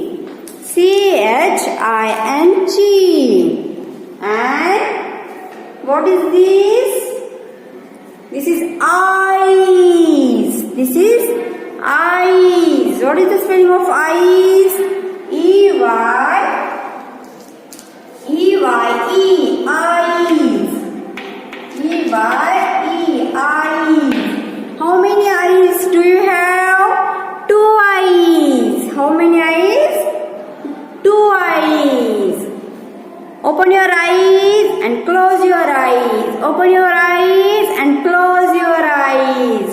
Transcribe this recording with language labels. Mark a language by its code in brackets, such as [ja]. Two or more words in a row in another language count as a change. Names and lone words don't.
[en] C-H-I-N, chin. And what is this? This is eyes. This is eyes. What is the spelling of eyes? E-Y-E, eyes. E-Y-E, eyes. How many eyes do you have? 2 eyes. How many eyes? 2 eyes. Open your eyes and close your eyes. Open your eyes and close your eyes.